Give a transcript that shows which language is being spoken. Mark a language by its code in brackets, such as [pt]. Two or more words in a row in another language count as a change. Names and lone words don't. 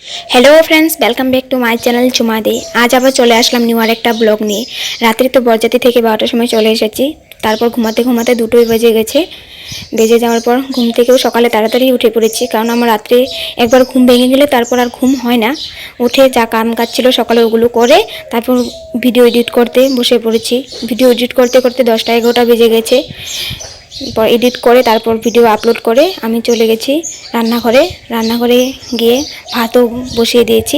[en] Hello friends, welcome back to my channel Jhumade. [bn] আজ আবার চলে আসলাম নিউ আরেকটা ব্লগ নিয়ে। রাত্রি তো বরযাত্রী থেকে 12টার সময় চলে এসেছি। তারপর ঘুমাতে ঘুমাতে 2টোই বেজে গেছে। বেজে जाওয়ার পর ঘুম থেকেও সকালে তাড়াতাড়ি উঠে পড়েছি, কারণ আমার রাত্রে একবার ঘুম ভেঙে গেলে তারপর আর ঘুম হয় না। উঠে যা কাম কাজ ছিল সকালে ওগুলো করে তারপর ভিডিও এডিট করতে বসে পড়েছি। ভিডিও এডিট করতে করতে 10টা 11টা বেজে গেছে। পর এডিট করে তারপর ভিডিও আপলোড করে আমি চলে গেছি রান্নাঘরে গিয়ে ভাতও বসিয়ে দিয়েছি।